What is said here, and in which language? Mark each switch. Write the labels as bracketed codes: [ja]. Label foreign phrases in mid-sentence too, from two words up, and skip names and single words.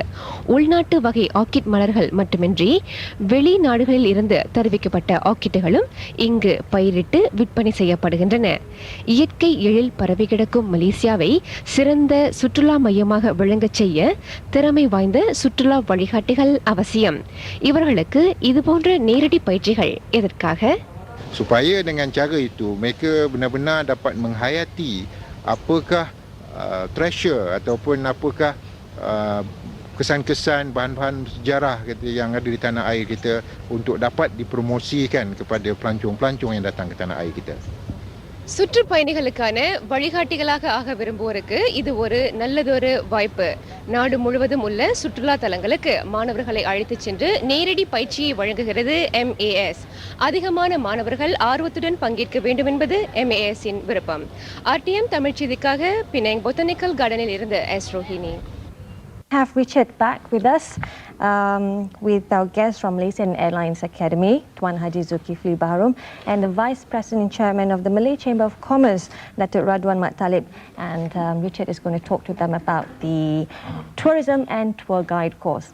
[ta] உள்நாட்டு வகை ஆர்க்கிட் மலர்கள் மட்டுமின்றி வெளிநாடுகளில் இருந்து தெரிவிக்கப்பட்ட ஆர்க்கிட்டுகளும் இங்கு பயிரிட்டு விற்பனை செய்யப்படுகின்றன. இயற்கை எழில் பரவி கிடக்கும் மலேசியாவை சிறந்த சுற்றுலா மையமாக விளங்கச் செய்ய திறமை வாய்ந்த சுற்றுலா வழிகாட்டிகள் அவசியம். இவர்களுக்கு இதுபோன்ற நேரடி பயிற்சிகள் எதற்காக? [ms] Supaya dengan cara itu mereka benar-benar dapat menghayati apakah treasure ataupun apakah kesan-kesan bahan-bahan sejarah kita yang ada di tanah air kita untuk dapat dipromosikan kepada pelancong-pelancong yang datang ke tanah air kita. [ta] சுற்றுப்பயணிகளுக்கான வழிகாட்டிகளாக ஆக விரும்புவோருக்கு இது ஒரு நல்லதொரு வாய்ப்பு. நாடு முழுவதும் உள்ள சுற்றுலா தலங்களுக்கு மாணவர்களை அழைத்துச் சென்று நேரடி பயிற்சியை வழங்குகிறது MAS. அதிகமான மாணவர்கள் ஆர்வத்துடன் பங்கேற்க வேண்டும் என்பது MAS இன் விருப்பம். RTM தமிழ் செய்திக்காக பினாங் பொட்டானிக்கல் கார்டனில் இருந்து எஸ் ரோஹினி. [en] Have Richard back with us with our guest from Malaysia Airlines Academy, Tuan Haji Zulkifli Baharom, and the Vice President and Chairman of the Malay Chamber of Commerce, Datuk Radwan Mat Talib. And Richard is going to talk to them about the tourism and tour guide course.